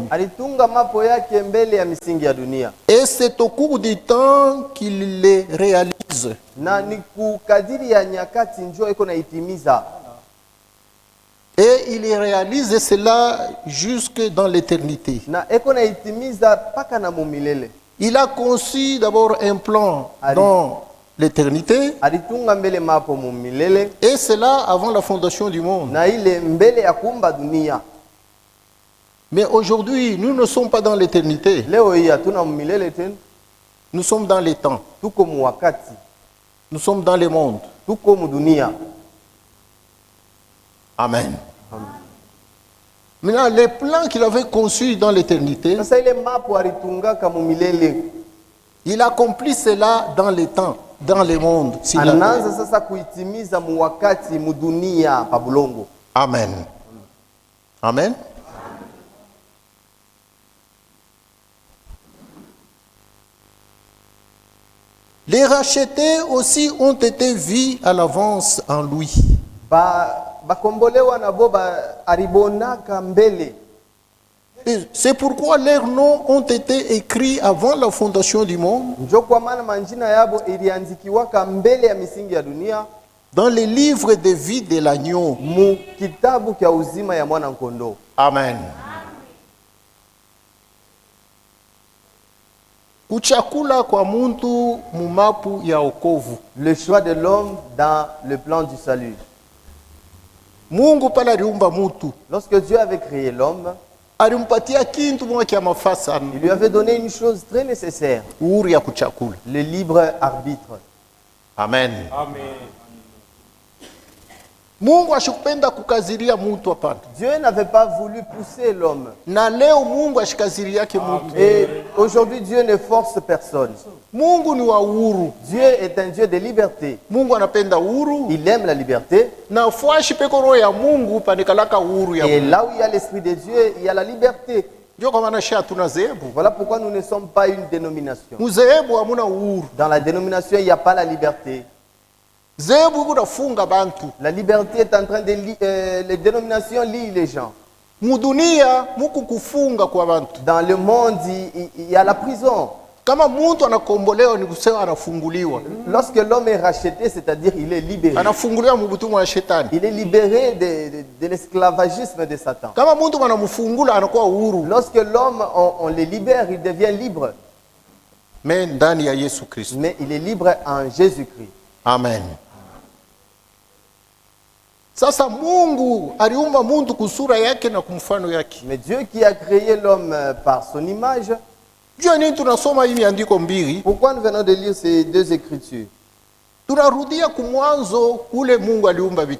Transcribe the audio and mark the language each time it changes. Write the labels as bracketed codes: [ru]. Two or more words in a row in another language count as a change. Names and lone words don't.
[sw] alitunga mapo yake mbele ya misingi ya dunia, [fr] Et c'est au cours du temps qu'il les réalise. [sw] na ni kukadiri ya nyakati njoo iko naitimiza, [fr] Et il réalise cela jusque dans l'éternité. [sw] na iko naitimiza paka na mumilele. [fr] Il a conçu d'abord un plan dans l'éternité, [sw] Alitunga mbele mapo mumilele, [fr] et cela avant la fondation du monde. [sw] na ile mbele ya kuumba dunia. [fr] Mais aujourd'hui, nous ne sommes pas dans l'éternité. [sw] Leo hii hatuna mumilele tena, [fr] Nous sommes dans les temps. [sw] tuko mu wakati, [fr] Nous sommes dans le monde. [sw] tuko mu dunia. Amen. [fr] Maintenant, les plans qu'il avait conçus dans l'éternité, [sw] Sasa ile mapo alitungaka mumilele, [fr] il accomplit cela dans les temps, dans le monde. S'il a- [sw] anaanza sasa kuitimiza mu wakati mu dunia pa bulongo. Amen. Amen. [fr] Les rachetés aussi ont été vus à l'avance en lui. [sw] Bakombolewa na boba aribonaka mbele. [fr] Et c'est pourquoi leurs noms ont été écrits avant la fondation du monde [sw] Njo kwa maana manjina yabo ilianzikiwaka mbele ya misingi ya dunia [fr] dans les livres de vie de l'agneau. [sw] mu kitabu kya uzima ya mwana nkondoo. Amen. Kuchakula kwa muntu mumapu ya okovu. [fr] Le choix de l'homme dans le plan du salut. [sw] Mungu pala aliumba mutu, [fr] Lorsque Dieu avait créé l'homme, [sw] alimpatia kintu moja kia mafaa sana, [fr] il lui avait donné une chose très nécessaire, [sw] uhuru ya kuchakula. [fr] le libre arbitre. [sw] Amen. Mungu ashikupenda kukaziria mutu hapana. [fr] Dieu n'avait pas voulu pousser l'homme. [sw] Na leo Mungu ashikaziria yake mutu. [fr] Et aujourd'hui, Dieu ne force personne. [sw] Mungu ni wa uhuru. [fr] Dieu est un Dieu de liberté. [sw] Mungu anapenda uhuru. [fr] Il aime la liberté. [sw] Na fuashi peko roho ya Mungu panikalaka uhuru ya [fr] Et [sw] Mungu. [fr] là où il y a l'Esprit de Dieu, il y a la liberté. [sw] Ndio kwa maana sha tuna zehebu. [fr] Voilà pourquoi nous ne sommes pas une dénomination. [sw] Muzehebu hamuna uhuru. [fr] Dans la dénomination, il n'y a pas la liberté. [sw] Zehebu kunafunga bantu. [fr] La liberté est en train de les dénominations lient les gens. [sw] Mudunia muku kufunga kwa bantu. [fr] Dans le monde, il y a la prison. [sw] Kama muntu anakombolewa ni kusema anafunguliwa. [fr] Lorsque l'homme est racheté, c'est-à-dire il est libéré. [sw] Anafunguliwa mubutumwa wa shetani. [fr] Il est libéré de l'esclavagisme de Satan. [sw] Kama muntu wanamfungula anakuwa uhuru. [fr] Lorsque l'homme, on le libère, il devient libre. [sw] Mais ndani ya Yesu Kristo. [fr] Mais il est libre en Jésus-Christ. [sw] Amen. Sasa Mungu aliumba muntu kusura yake na kumfano yake. [fr] Mais Dieu qui a créé l'homme par son image, [sw] Jua nini tunasoma hii andiko mbili? [fr] pourquoi nous venons de lire ces deux écritures? [sw] Tunarudia kumwanzo kule Mungu aliumba vitu.